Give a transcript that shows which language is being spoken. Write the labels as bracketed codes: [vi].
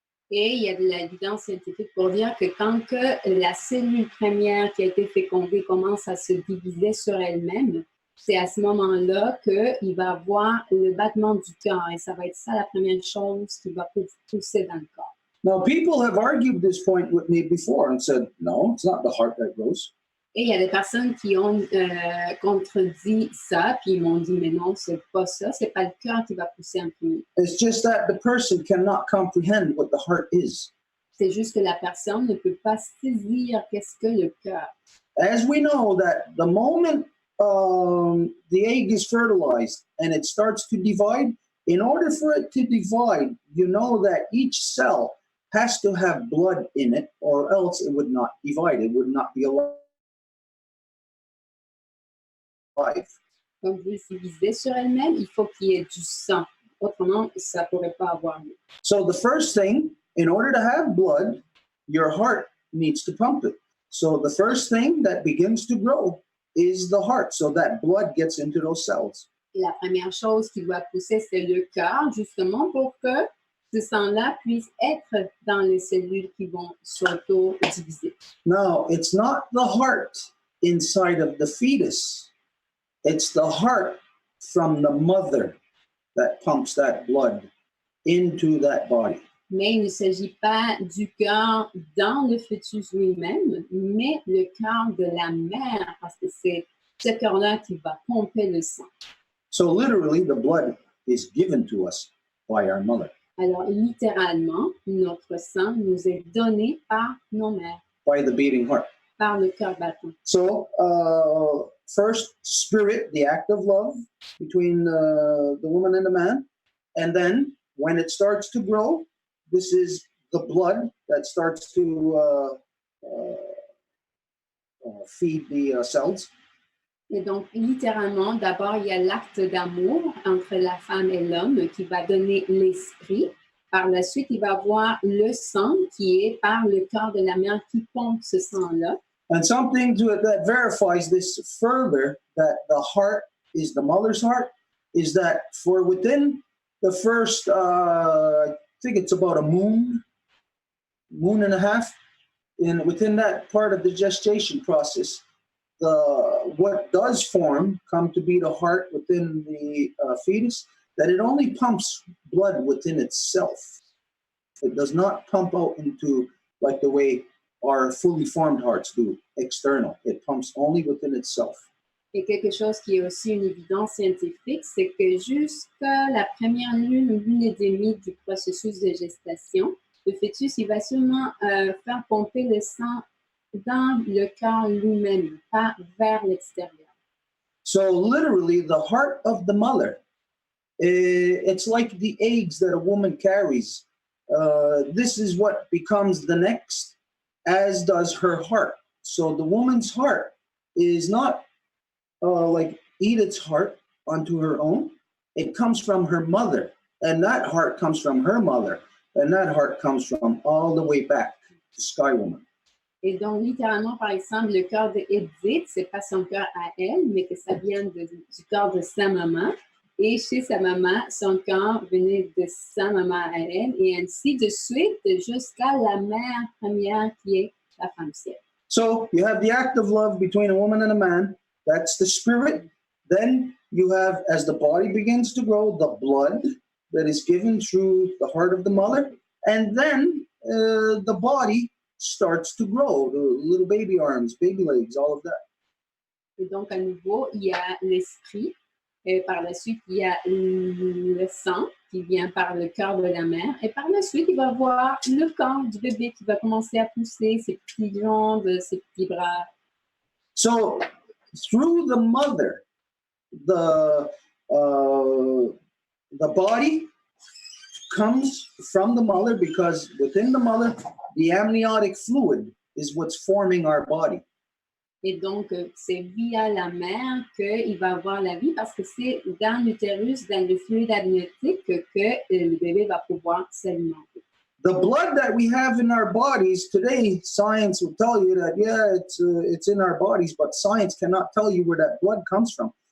[fr] Et il y a de l'évidence scientifique pour dire que quand que la cellule première qui a été fécondée commence à se diviser sur elle-même, c'est à ce moment-là qu'il va avoir le battement du cœur. Et ça va être ça la première chose qui va pousser dans le corps. [en] Now, people have argued this point with me before and said, no, it's not the heart that grows. [fr] Et il y a des personnes qui ont contredit ça, puis ils m'ont dit, mais non, c'est pas ça, c'est pas le cœur qui va pousser en premier. [en] It's just that the person cannot comprehend what the heart is. [fr] C'est juste que la personne ne peut pas saisir qu'est-ce que le cœur. [en] As we know that the moment the egg is fertilized and it starts to divide, in order for it to divide, you know that each cell has to have blood in it, or else it would not divide. It would not be alive. [fr] Comme vous le disiez sur elle-même, il faut qu'il y ait du sang. Autrement, ça ne pourrait pas avoir lieu. [en] So the first thing, in order to have blood, your heart needs to pump it. So the first thing that begins to grow is the heart, so that blood gets into those cells. [fr] Et la première chose qui doit pousser, c'est le cœur, justement pour que ce sang-là puisse être dans les cellules qui vont s'auto-diviser. [en] Now, it's not the heart inside of the fetus. It's the heart from the mother that pumps that blood into that body. [fr] Mais il ne s'agit pas du cœur dans le fœtus lui-même, mais le cœur de la mère, parce que c'est ce cœur-là qui va pomper le sang. [en] So literally, the blood is given to us by our mother. [fr] Alors, littéralement, notre sang nous est donné par nos mères, [en] By the beating heart. [fr] par le cœur battant. [en] So, first, spirit, the act of love between the woman and the man. And then, when it starts to grow, this is the blood that starts to feed the cells. [fr] Et donc, littéralement, d'abord, il y a l'acte d'amour entre la femme et l'homme qui va donner l'esprit. Par la suite, il va avoir le sang qui est par le cœur de la mère qui pompe ce sang-là. [en] And something that verifies this further, that the heart is the mother's heart, is that for within the first, I think it's about a moon and a half, within that part of the gestation process, what does come to be the heart within the fetus, that it only pumps blood within itself. It does not pump out into like the way our fully formed hearts do, external. It pumps only within itself. [fr] Et quelque chose qui est aussi une évidence scientifique, c'est que jusqu'à la première lune ou lune et demie du processus de gestation, le fœtus, il va seulement faire pomper le sang dans le cœur lui-même, pas vers l'extérieur. [en] So literally, the heart of the mother, it's like the eggs that a woman carries this is what becomes the next, as does her heart. So the woman's heart is not like Edith's heart onto her own. It comes from her mother, and that heart comes from her mother, and that heart comes from all the way back to Sky Woman. [fr] Et donc, littéralement, par exemple, le cœur d'Edith, c'est pas son cœur à elle, mais que ça vient du cœur de sa maman. Et chez sa maman, son cœur venait de sa maman à elle, et ainsi de suite jusqu'à la mère première qui est la femme ciel. [en] So you have the act of love between a woman and a man. That's the spirit. Then you have, as the body begins to grow, the blood that is given through the heart of the mother. And then the body starts to grow, the little baby arms, baby legs, all of that. [fr] Et donc, à nouveau, il y a l'esprit. Et par la suite, il y a le sang qui vient par le cœur de la mère. Et par la suite, il va voir le corps du bébé qui va commencer à pousser, ses petites jambes, ses petits bras. [en] So through the mother, the body comes from the mother, because within the mother, the amniotic fluid is what's forming our body. [fr] Et donc, c'est via la mère qu'il va avoir la vie, parce que c'est dans l'utérus, dans le fluide amniotique, que le bébé va pouvoir s'alimenter. [en] The blood that we have in our bodies today, science will tell you that, yeah, it's in our bodies, but science cannot tell you where that blood comes from.